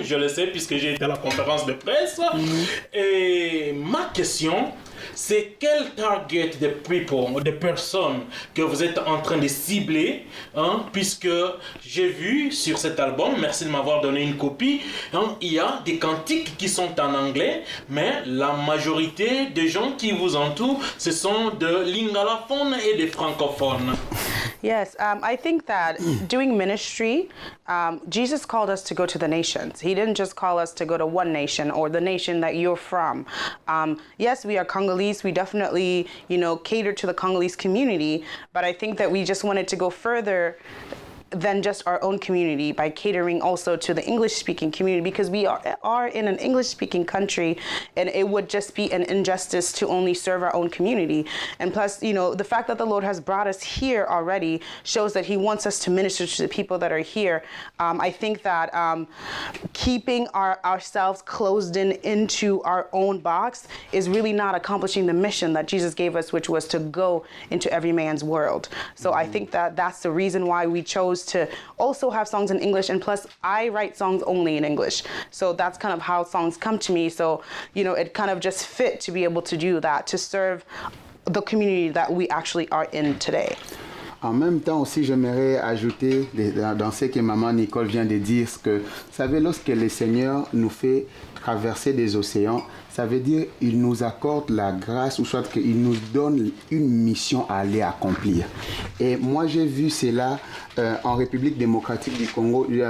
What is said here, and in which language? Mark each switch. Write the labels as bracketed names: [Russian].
[French] Je le sais puisque j'ai été à la conférence de presse. Et ma question, c'est quel [English] target de people, [French] de personnes que vous êtes en train de cibler, puisque j'ai vu sur cet album, merci de m'avoir donné une copie, il y a des cantiques qui sont en anglais, mais la majorité des gens qui vous entourent, ce sont de lingalophones et des francophones. [English] Yes, I think that doing ministry, Jesus called us to go to the nations. He didn't just call us to go to one nation or the nation that you're from. Yes, we are Congolese. We definitely, cater to the Congolese community. But I think that we just wanted to go further than just our own community by catering also to the English-speaking community, because we are in an English-speaking country, and it would just be an injustice to only serve our own community. And plus, the fact that the Lord has brought us here already shows that He wants us to minister to the people that are here. I think that keeping ourselves closed into our own box is really not accomplishing the mission that Jesus gave us, which was to go into every man's world. So I think that that's the reason why we chose to also have songs in English, and plus I write songs only in English, so that's kind of how songs come to me. So it kind of just fit to be able to do that, to serve the community that we actually are in today. [French] En même temps aussi, j'aimerais ajouter dans ce que maman Nicole vient de dire, que vous savez, lorsque le Seigneur nous fait traverser des océans, ça veut dire qu'il nous accorde la grâce, ou soit qu'il nous donne une mission à aller accomplir. Et moi, j'ai vu cela en République démocratique du Congo.